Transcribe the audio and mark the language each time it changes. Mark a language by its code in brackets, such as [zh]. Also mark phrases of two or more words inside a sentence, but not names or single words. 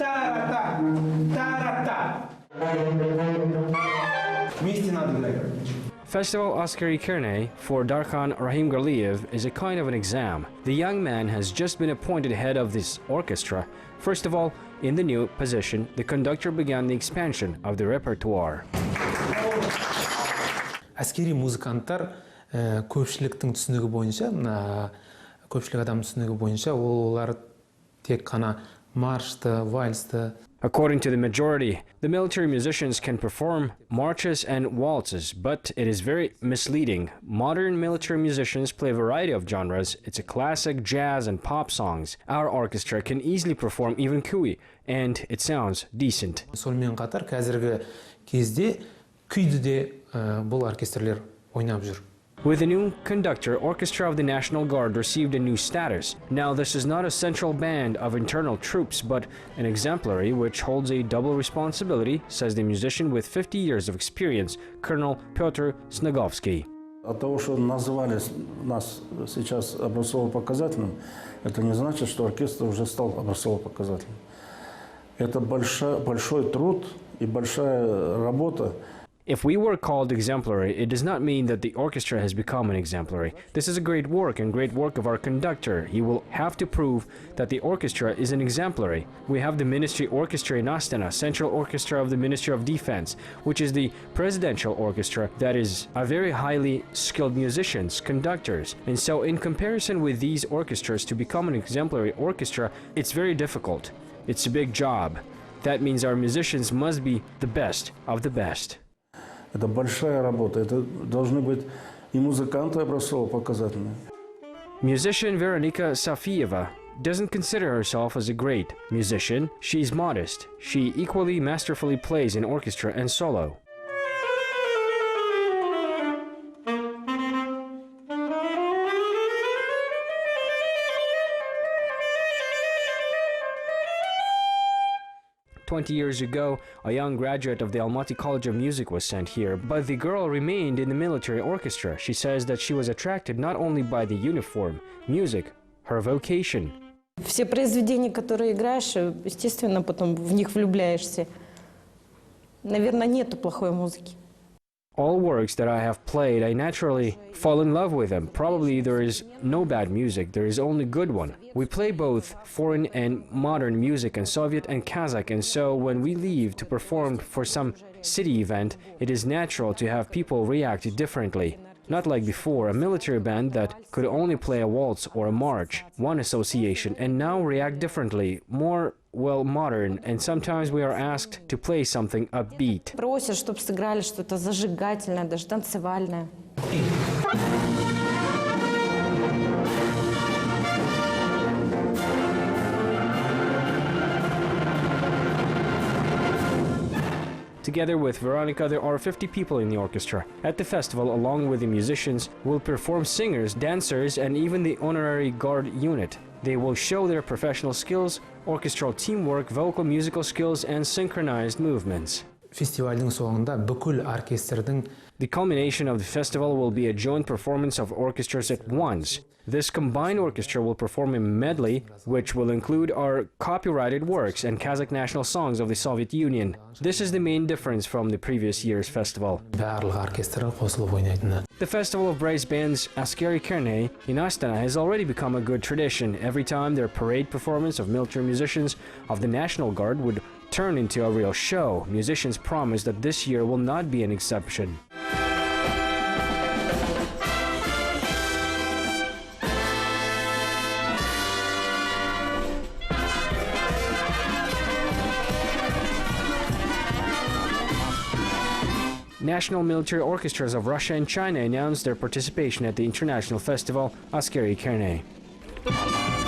[en] Festival Askeri Kerney for Darkhan Rahimgarliyev is a kind of an exam. The young man has just been appointed head of this orchestra. First of all, in the new position, the conductor began the expansion of the repertoire. [kk] Әскери музыканттар көпшіліктің түсінігі бойынша, көпшілік адам түсінігі бойынша, олар тек қана маршты, вальсты. [en] According to the majority, the military musicians can perform marches and waltzes, but it is very misleading. Modern military musicians play a variety of genres. It's a classic, jazz, and pop songs. Our orchestra can easily perform even kui, and it sounds decent. [kk] Сонымен қатар қазіргі кезде күйді де бұл оркестрлер ойнап жүр. [en] With the new conductor, Orchestra of the National Guard received a new status. Now this is not a central band of internal troops, but an exemplary which holds a double responsibility, says the musician with 50 years of experience, Colonel Pyotr Snogovsky. [ru] От того, что назвали нас сейчас образцово-показательным, это не значит, что оркестр уже стал образцово-показательным. Это большой труд и большая работа. [en] If we were called exemplary, it does not mean that the orchestra has become an exemplary. This is a great work and great work of our conductor. He will have to prove that the orchestra is an exemplary. We have the Ministry Orchestra in Astana, Central Orchestra of the Ministry of Defense, which is the presidential orchestra that is a very highly skilled musicians, conductors. And so in comparison with these orchestras, to become an exemplary orchestra, it's very difficult. It's a big job. That means our musicians must be the best of the best. [ru] Это большая работа. Это должны быть и музыканты образцово-показательные. [en] Musician Veronika Safieva doesn't consider herself as a great musician. She's modest. She equally masterfully plays in orchestra and solo. "20 years ago, a young graduate of the Almaty College of Music was sent here, but the girl remained in the military orchestra. She says that she was attracted not only by the uniform, music, her vocation." [ru] Все произведения, которые играешь, естественно, потом в них влюбляешься. Наверное, нету плохой музыки. [en] All works that I have played, I naturally fall in love with them. Probably there is no bad music, there is only good one. We play both foreign and modern music in Soviet and Kazakh, and so when we leave to perform for some city event, it is natural to have people react differently. Not like before, a military band that could only play a waltz or a march, one association, and now react differently, more, well, modern, and sometimes we are asked to play something upbeat. [ru] Просят, чтобы сыграли что-то зажигательное, даже танцевальное. [en] Together with Veronica, there are 50 people in the orchestra. At the festival, along with the musicians, will perform singers, dancers, and even the honorary guard unit. They will show their professional skills, orchestral teamwork, vocal musical skills, and synchronized movements. [kk] Фестивальдің соңында бүкіл оркестрдің [en] The culmination of the festival will be a joint performance of orchestras at once. This combined orchestra will perform a medley, which will include our copyrighted works and Kazakh national songs of the Soviet Union. This is the main difference from the previous year's festival. [kk] барлық оркестрлер қосылып ойнайтыны. [en] The Festival of Brass Bands Askeri Kerney in Astana has already become a good tradition. Every time their parade performance of military musicians of the National Guard would turn into a real show, musicians promise that this year will not be an exception. National military orchestras of Russia and China announced their participation at the international festival Askeri Kerney.